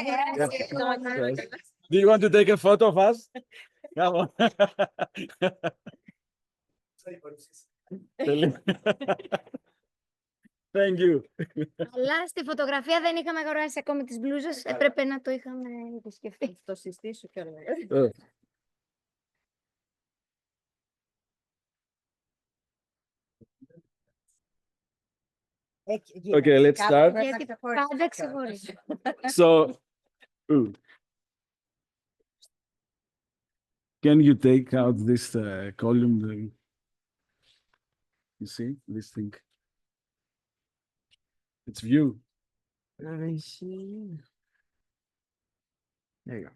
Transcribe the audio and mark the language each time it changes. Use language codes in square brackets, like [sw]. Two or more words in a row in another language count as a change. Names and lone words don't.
[en] Do you want to take a photo of us? Come on. Thank you. [el] Αλλά στη φωτογραφία δεν είχαμε αγοράσει ακόμη τις μπλούζες. Έπρεπε να το είχαμε επισκεφτεί. Το συστήσω κιόλας. [en] Okay, let's start. [el] Γιατί πάντα ξεχωρίζω. [en] So, can you take out this column? You see this thing? It's view. I see. There you go.